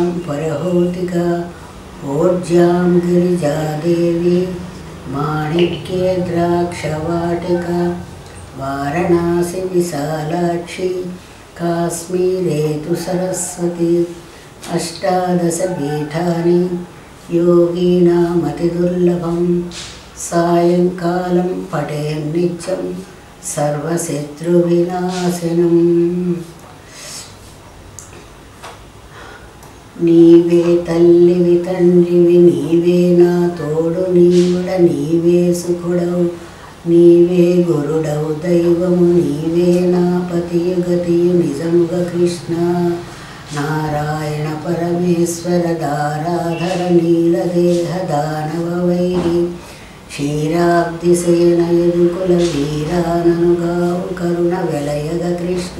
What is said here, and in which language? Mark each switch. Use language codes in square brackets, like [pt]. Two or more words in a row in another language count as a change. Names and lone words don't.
[sa] परहोतिका ओज्यां गिरिजादेवी माणिक्ये द्राक्षवाटिका वाराणसी विशालाक्षी काश्मीरे तु सरस्वती अष्टादश पीठानि योगीनामतिदुर्लभं सायंकालं पठेन्नित्यं सर्वशत्रुविनाशनम्। [te] నీవే తల్లివి తండ్రివి, నీవే నా తోడు నీవుడ, నీవే సుఖుడవు, నీవే గురుడవు దైవము, నీవే నా పతియు గతియు నిజముగా కృష్ణ. నారాయణ పరమేశ్వర దారాధర నీలదేహ దానవ వైరి, క్షీరాబ్ది సేన యదుకుల వీరాననుగావు కరుణ వెలయగ కృష్ణ.